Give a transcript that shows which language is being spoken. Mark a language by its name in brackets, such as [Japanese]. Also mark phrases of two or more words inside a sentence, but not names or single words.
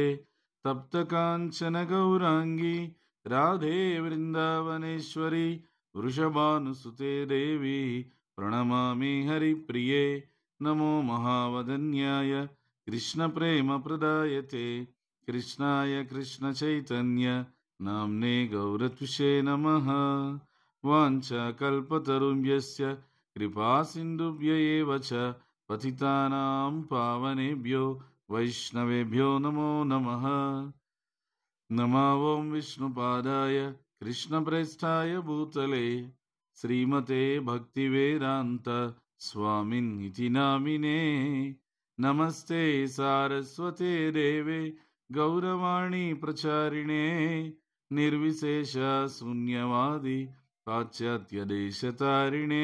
[Sanskrit] తప్త కాంచన గౌరాంగి రాధే వృందావనేశ్వరి వృషభానుసుతే దేవి ప్రణమామి హరిప్రియే. నమో మహావదన్యాయ కృష్ణ ప్రేమ ప్రదాయతే కృష్ణాయ కృష్ణ చైతన్య నామ్నే గౌరత్విషే నమః. వాంఛాకల్పతరుభ్యస్య కృపా సింధుభ్య ఏవ చ పతితానాం పావనేభ్యో వైష్ణవేభ్యో నమో నమః. నమో ఓం విష్ణుపాదాయ కృష్ణప్రేష్ఠాయ భూతలే శ్రీమతే భక్తివేదాంత స్వామిన్ ఇతి నామినే. నమస్తే సారస్వతే దేవే గౌరవాణి ప్రచారిణే నిర్విశేష శూన్యవాది పాశ్చాత్య దేశతారిణే.